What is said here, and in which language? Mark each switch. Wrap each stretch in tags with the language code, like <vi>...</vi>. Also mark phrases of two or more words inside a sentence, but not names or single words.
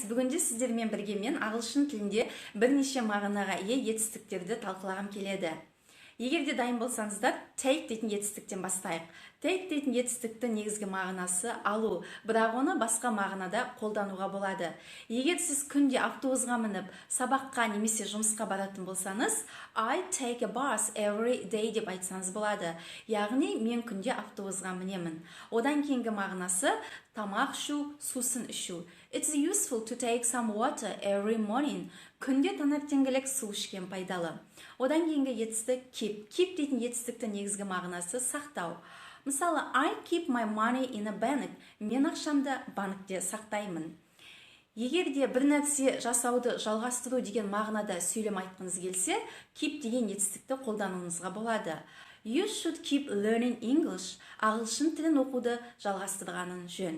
<kk>Бүгінде сіздермен бірге мен ағылшын тілінде бірнеше мағынаға ие етістіктерді талқылағым келеді. Егер де дайын болсаңыздар, take дейтін етістіктен бастайық. Take дейтін етістіктің негізгі мағынасы алу, бірақ оны басқа мағынада қолдануға болады. Егер сіз күнде автобусқа мініп, сабаққа немесе жұмысқа баратын болсаңыз,</kk> <en>I take a bus every day</en> <kk>деп айтсаңыз болады. Яғни мен күнде автобусқа мінемін. Одан кейінгі мағынасы тамақ ішу, сусын ішу.</kk> <en>It's useful to take some water every morning.</en> <kk>Күнде таңертеңгілік су ішкен пайдалы. Одан кейінгі етістік keep. Keep дейтін етістіктің негізгі мағынасы сақтау. Мысалы,</kk> <en>I keep my money in a bank.</en> <kk>Мен ақшамды банкте сақтаймын. Егер де бір нәрсе жасауды жалғастыру деген мағынада сөйлем айтқыңыз келсе, keep деген етістікті қолдануыңызға болады.</kk> <en>You should keep learning English.</en> <kk>Ағылшын тілін оқуды жалғастырғаның жөн.</kk>